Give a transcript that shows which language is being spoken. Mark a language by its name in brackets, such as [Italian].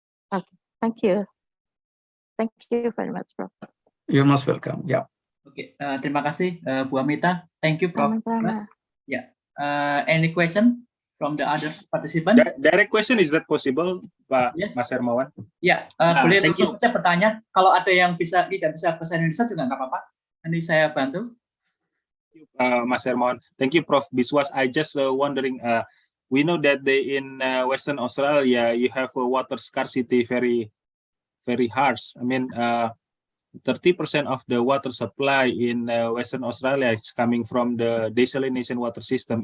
[English] Okay. Thank you. Thank you very much, Prof. You're most welcome. Yeah. [Indonesian] Oke, terima kasih Bu Amita. [English] Thank you Prof. [Indonesian] Sama-sama. [English] Ya, any question from the other participant? Direct question, is that possible, Pak Yes. Mas Hermawan? [Indonesian] Ya, boleh langsung saja bertanya. Kalau ada yang tidak bisa bahasa Indonesia juga nggak apa-apa. Nanti saya bantu. [English] Mas Hermawan. Thank you, Prof. Biswas. I just wondering, we know that in Western Australia, you have a water scarcity very, very harsh. I mean, 30% of the water supply in Western Australia is coming from the desalination water system.